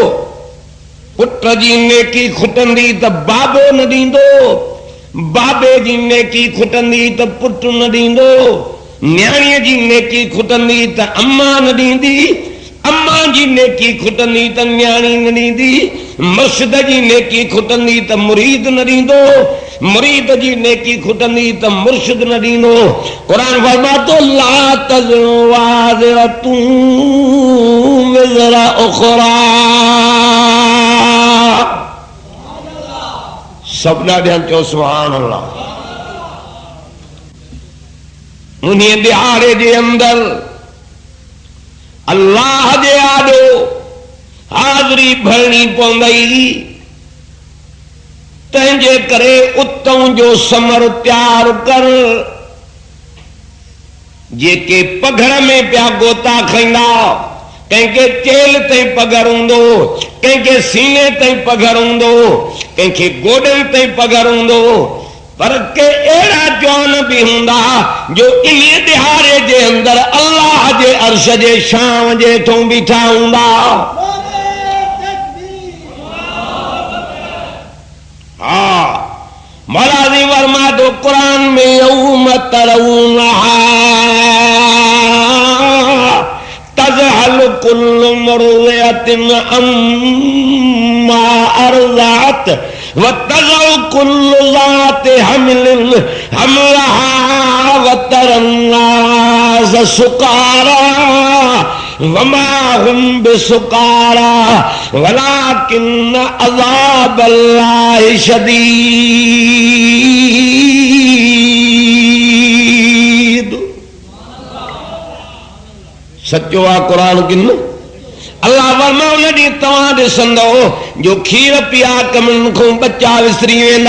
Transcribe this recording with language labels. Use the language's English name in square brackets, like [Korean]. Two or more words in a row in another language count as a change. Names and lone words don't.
[Sindhi] पुट जी नेकी खुटंदी त बाबो न ॾींदो, बाबे जी नेकी खुटंदी त पुट न ॾींदो, न्याणीअ जी नेकी खुटंदी त अम्मा न ॾींदी, अम्मा जी नेकी खुटंदी त न्याणी न ॾींदी, मुर्शिद जी नेकी खुटंदी त मुरीद न ॾींदो, मुरीद जी नेकी खुटंदी त मुर्शिद न ॾींदो। क़ुरान फरमातो [Arabic] لا تزر وازرة وزر أخرى. [Sindhi] सब ॾाढा चओ [Arabic] سبحان الله. [Sindhi] उन दिहाड़े जे अंदर अल्लाह जे आॾो हाज़री भरणी पवंदई। तंहिंजे करे उतों जो समर तैयार कर। जेके पघर में पिया गोता खाईंदा, कंहिंखे चेल ताईं पघर हूंदो, कंहिंखे सीने ताईं पघर हूंदो, कंहिंखे गोॾनि ताईं पघर हूंदो, पर के अहिड़ा जवान बि हूंदा जो इन दिहाड़े जे अंदर अल्लाह जे अर्श जे छांव जे हेठों बीठा हूंदा। हा मौलानी वर्मा तो कुरान में [Arabic] يوم ترونها تذهل كل مرضعة عما أرضعت وتضع كل ذات حمل حملها وترى الناس سكارى وما هم بسكارى ولكن عذاب الله شديد. [Sindhi] सचो आ कुरान किन। अल्लाह वर्मा उन ॾींहुं तव्हां ॾिसंदो जो खीर पिया कमन खां बच्चा विसरी वेंदा।